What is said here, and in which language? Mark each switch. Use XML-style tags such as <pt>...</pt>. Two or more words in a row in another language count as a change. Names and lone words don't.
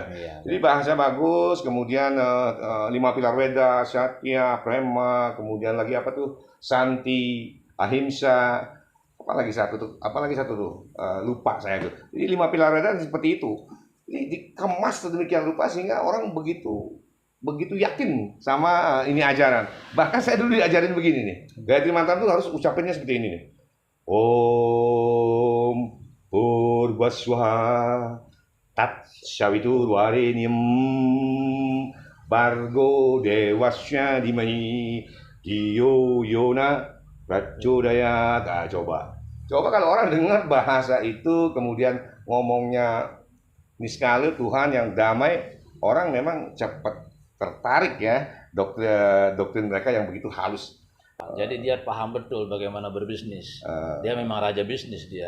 <id>Iya, jadi bahasa bagus, kemudian 5 pilar Weda, Satya, Prema, kemudian lagi Santi, Ahimsa, apalagi satu tuh, lupa saya tuh. Jadi 5 pilar Weda seperti itu. Jadi dikemas sedemikian rupa sehingga orang begitu yakin sama ini ajaran. Bahkan saya dulu diajarin begini nih. Gayatri Mantra tuh harus ucapinnya seperti ini nih.</id> <sa>ॐ भूर्भुवः स्वः तत् सवितुर्वरेण्यं भर्गो देवस्य धीमहि धियो यो नः प्रचोदयात्.</sa> <id>Nah, coba kalau orang dengar bahasa itu kemudian ngomongnya niskala Tuhan yang damai, orang memang cepat tertarik ya doktrin mereka yang begitu halus. Jadi dia paham betul bagaimana berbisnis. Dia memang raja bisnis dia.</id>